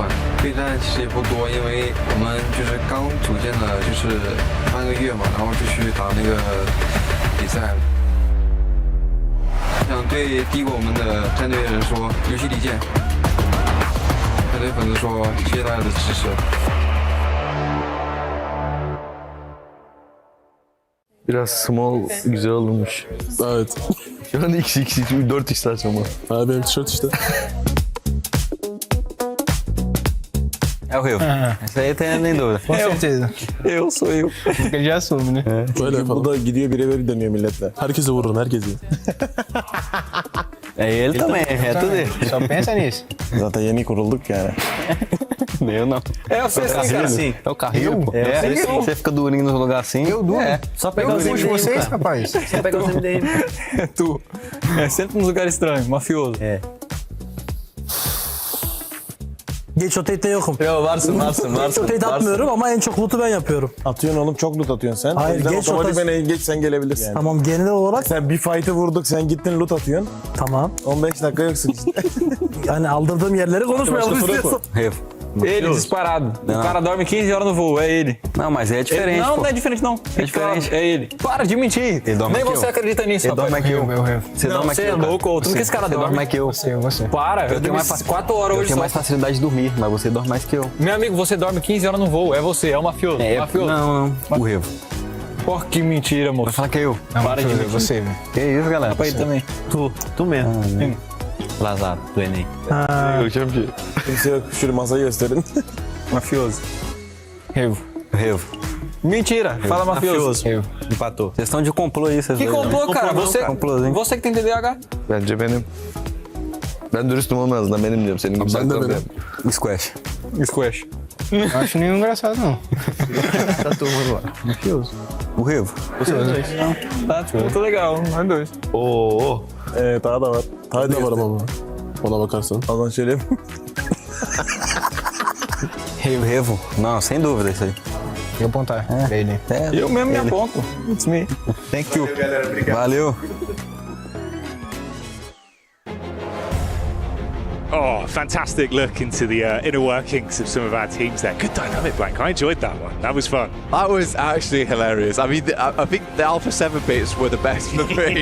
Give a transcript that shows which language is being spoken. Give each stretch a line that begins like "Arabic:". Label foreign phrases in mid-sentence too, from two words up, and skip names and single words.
Chinese: 备战其实也不多，因为我们就是刚组建了就是半个月嘛，然后就去打那个比赛了。想对低过我们的战队的人说，游戏离间。想对粉丝说，谢谢大家的支持。
Turkish: Biraz small güzel olmuş. Evet. Şu an XX 4x ama. Ha benim tişört işte.
Portuguese: É o Rio. Essa aí tem nem dúvida. Com certeza. Eu sou eu. Ele já assume, né?
Turkish: Böyle yapalım. Bu da gidiyor birebir dönüyor milletle. Herkese vurun, herkese.
Portuguese: É ele também, é tudo ele. Só pensa nisso.
Turkish: Zaten yeni kurulduk yani.
Portuguese: Eu não. É o carrinho assim. É o carrinho, pô. É, você fica durinho no lugar assim. Eu duro. É. Só pegar os MDM, vocês, rapaz. Só pegar os MDM. É tu. É sempre nos lugares estranhos, mafioso. É.
Turkish: Geç o TT yokum. Yo varsın. Geç o TT atmıyorum ama en çok loot'u ben yapıyorum. Atıyorsun oğlum, çok loot atıyorsun sen. Hayır, geç otomatikmen geç sen gelebilirsin. Yani. Tamam, genel olarak. Sen bir fight'ı vurduk, sen gittin loot atıyorsun. Tamam. 15 dakika yoksun işte. Yani aldırdığım yerleri konuşmayalım istiyorsan.
Portuguese: Rio. Ele, disparado. O cara dorme 15 horas no voo, é ele. Não, mas é diferente. Não, pô. não é diferente, não. É diferente. É ele. Para de mentir. Ele dorme Nem mais que você eu. acredita nisso, Ele dorme mais que eu. Você dorme mais que você é eu, cara. louco. Tu não que esse cara Você dorme. dorme mais que eu. Você. Para, eu tenho mais 4 horas hoje Eu tenho só. mais facilidade de dormir, mas você dorme mais que eu. Meu amigo, você dorme 15 horas no voo. É você, é o mafioso. Mafioso. Não. O Revo. Porra, que mentira, moço. Vai falar que é eu. Não, para de mentir. Você, velho. Que isso, galera? Pra ele também. Tu mesmo. Lazaro, do Enem. Eu já vi.
Turkish: Şöyle masayı gösterin.
Portuguese: Mafioso. Revo. Mentira. Fala mafioso. Revo. Empatou. Vocês estão de complô aí, vocês Que dois, né? complô, cara? Complôzinho. Você que tem TDAH.
Turkish: Bence benim. Ben dürüstüm olmazdım. Benim diyorum. Senin gibi Ben de saklamıyorum. benim. Squash. Squash.
Portuguese: Acho nenhum engraçado, não. Tá turma lá. Mafioso. O Revo. Tá, muito legal. Nós dois.
Turkish: Oo. Daha da var. Daha da var ama. Ona bakarsan. Ondan söyleyeyim.
Portuguese: Revo. Não, sem dúvida isso aí. Tem que apontar. Ele. Eu mesmo me aponto.
English: It's me. Thank you. Valeu. Oh, fantastic look into the inner workings of some of our teams there. Good dynamic, Blank. I enjoyed that one. That was fun. That was actually hilarious. I mean, I think the Alpha 7 bits were the best for me.